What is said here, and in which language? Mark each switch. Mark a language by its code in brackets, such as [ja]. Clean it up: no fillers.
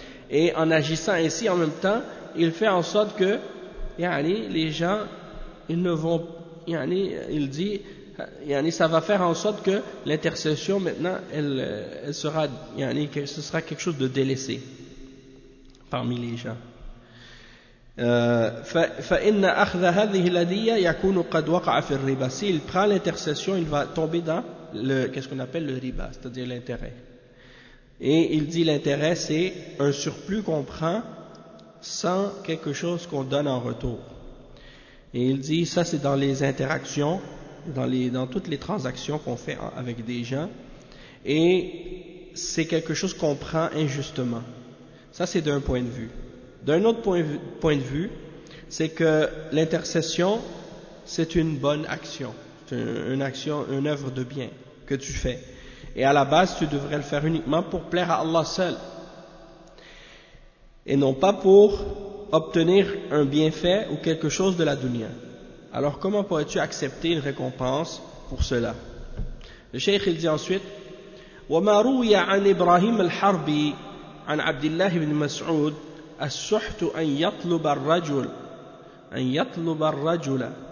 [fr] Et en agissant ainsi en même temps, il fait en sorte que, yani, les gens, ils ne vont, il dit, ça va faire en sorte que l'intercession maintenant, elle sera, que ce sera quelque chose de délaissé parmi les gens. [ar] فإن أخذ هذه الهدية يكون قد وقع في الربا. [fr] S'il prend l'intercession, il va tomber dans le, qu'est-ce qu'on appelle le riba, c'est-à-dire l'intérêt. Et il dit l'intérêt, c'est un surplus qu'on prend sans quelque chose qu'on donne en retour. Et il dit, ça c'est dans les interactions, dans toutes les transactions qu'on fait avec des gens. Et c'est quelque chose qu'on prend injustement. Ça c'est d'un point de vue. D'un autre point de vue, c'est que l'intercession, c'est une bonne action. C'est une action, une œuvre de bien que tu fais. Et à la base, tu devrais le faire uniquement pour plaire à Allah seul. Et non pas pour obtenir un bienfait ou quelque chose de la dunya. Alors comment pourrais-tu accepter une récompense pour cela? Le cheikh, il dit ensuite, [ar] وَمَا رُوِيَ عَنْ إِبْرَاهِيمَ الْحَرْبِ عَنْ عَبْدِ اللَّهِ بْنِ مَسْعُودِ السحت أن يطلب الرجل أن يطلب الرجل